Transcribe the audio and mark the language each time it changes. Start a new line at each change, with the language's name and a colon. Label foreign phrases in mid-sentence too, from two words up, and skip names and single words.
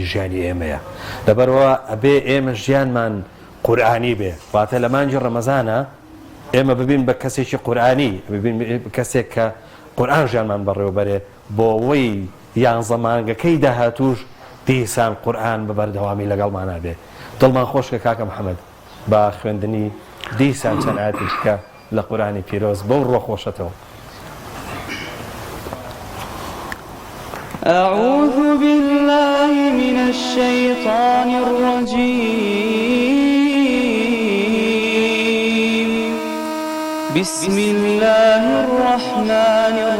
Central Kurdish: ژیانی ئێمەیە لەبەرەوە ئەبێ ئێمە ژیانمان قورئانی بێ واتە لە مانگی ڕەمەزانە ئێمە ببین بە کەسێکی قورئانی ببین کەسێک کە قورئان ژیانمان بەڕێوەبەرێ بۆ ئەوەی یانزە مانگەکەی داهاتوش دیسان قورئان بە بەردەوامی لەگەڵمانە بێ دڵمان خۆشکە کاکە محەممەد بە خوێندنی دیسان چەند ئاەتێککە لە قورئانی پیرۆز بەو ڕۆ خۆشەتەوە
Arabic: أعوذ بالله من الشيطان الرجيم بسم الله الرحمن